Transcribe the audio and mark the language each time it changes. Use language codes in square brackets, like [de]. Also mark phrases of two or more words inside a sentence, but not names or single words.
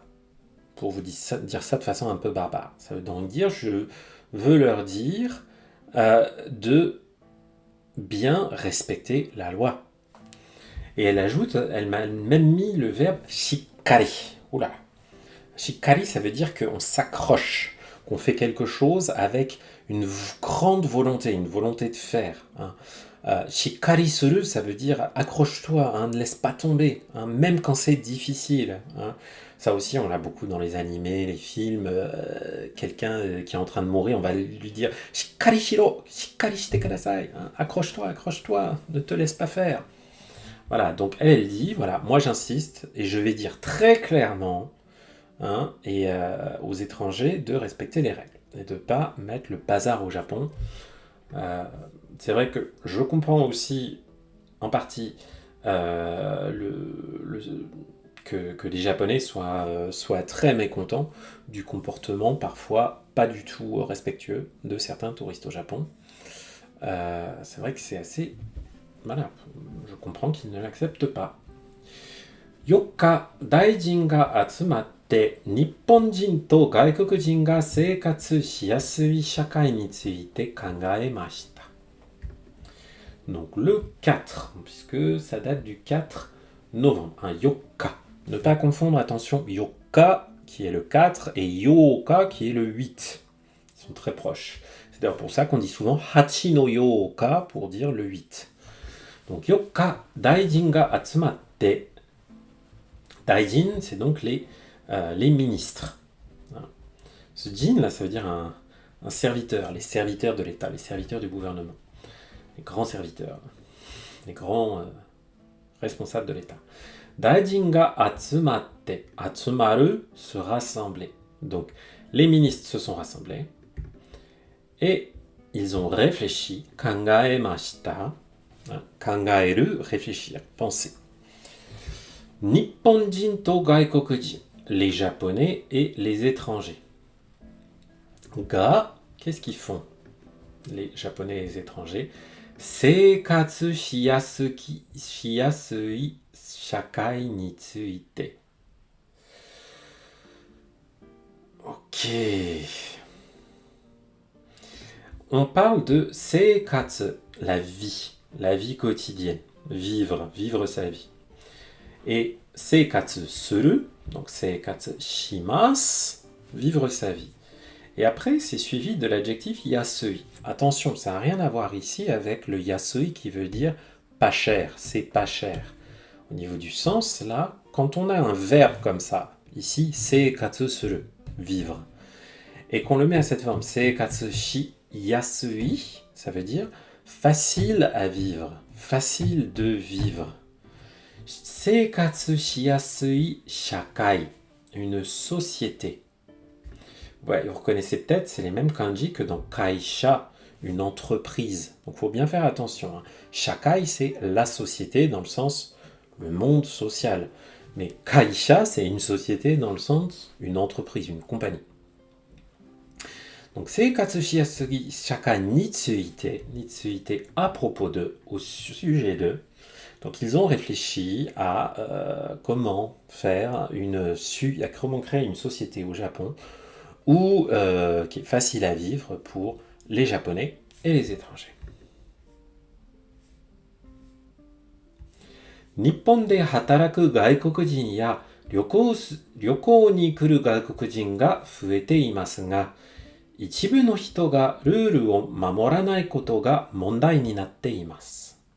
[fr] Pour vous dire ça de façon un peu barbare. Ça veut donc dire je veux leur dire de bien respecter la loi. Et elle ajoute, elle m'a même mis le verbe shikari. Oula. Shikari, ça veut dire qu'on s'accroche, qu'on fait quelque chose avec une grande volonté, une volonté de faire. Hein. [ja] しっかりする, [fr] ça veut dire accroche-toi, hein, ne laisse pas tomber, hein, même quand c'est difficile. Hein. Ça aussi, on l'a beaucoup dans les animés, les films. Quelqu'un qui est en train de mourir, on va lui dire [ja] しっかりしろ、しっかりしてください. [fr] Hein, accroche-toi, accroche-toi, ne te laisse pas faire. Voilà, donc elle dit, voilà, moi j'insiste et je vais dire très clairement hein, aux étrangers de respecter les règles et de ne pas mettre le bazar au Japon. C'est vrai que je comprends aussi en partie que les Japonais soient très mécontents du comportement parfois pas du tout respectueux de certains touristes au Japon. C'est vrai que c'est assez... Voilà, je comprends qu'ils ne l'acceptent pas. [ja] 四日、大臣が集まって、日本人と外国人が生活しやすい社会について考えました. [fr] Donc le 4, puisque ça date du 4 novembre, un yokka. Ne pas confondre, attention, yokka qui est le 4 et yoka qui est le 8. Ils sont très proches. C'est d'ailleurs pour ça qu'on dit souvent [ja] 八の八日 [fr] pour dire le 8. [ja] Donc 四日、大臣が集まって. [fr] Daijin, c'est donc les ministres. Ce jin, là, ça veut dire un serviteur, les serviteurs de l'État, les serviteurs du gouvernement. Les grands serviteurs, les grands responsables de l'État. [ja] 大臣が集まって。集まる, [fr] se rassembler. Donc, les ministres se sont rassemblés et ils ont réfléchi. [ja] 考えました. 考える, [fr] réfléchir, penser. [ja] 日本人と外国人. [fr] Les Japonais et les étrangers. Ga, qu'est-ce qu'ils font les Japonais et les étrangers? [ja] 生活しやすい社会について. [fr] Ok. On parle de seikatsu, la vie quotidienne. vivre, vivre sa vie. Et [ja] 生活する, [fr] donc [ja] 生活します, [fr] vivre sa vie. Et après, c'est suivi de l'adjectif yasui. Attention, ça n'a rien à voir ici avec le yasui qui veut dire pas cher, c'est pas cher. Au niveau du sens, là, quand on a un verbe comme ça, ici, [ja] 生活する, [fr] vivre, et qu'on le met à cette forme, [ja] 生活しやすい, [fr] ça veut dire facile à vivre, facile de vivre. [ja] 生活しやすい社会, [fr] une société. Ouais, vous reconnaissez peut-être, c'est les mêmes kanji que dans kaisha, une entreprise. Donc il faut bien faire attention. Shakai, c'est la société dans le sens le monde social. Mais kaisha, c'est une société dans le sens une entreprise, une compagnie. Donc [ja] 生活しやすい社会について [fr] à propos de, au sujet de. Donc ils ont réfléchi à comment faire comment créer une société au Japon qui est facile à vivre pour les Japonais et les étrangers. [ja] 日本で働く外国人や旅行に来る外国人が増えていますが、一部の人がルールを守らないことが問題になっています.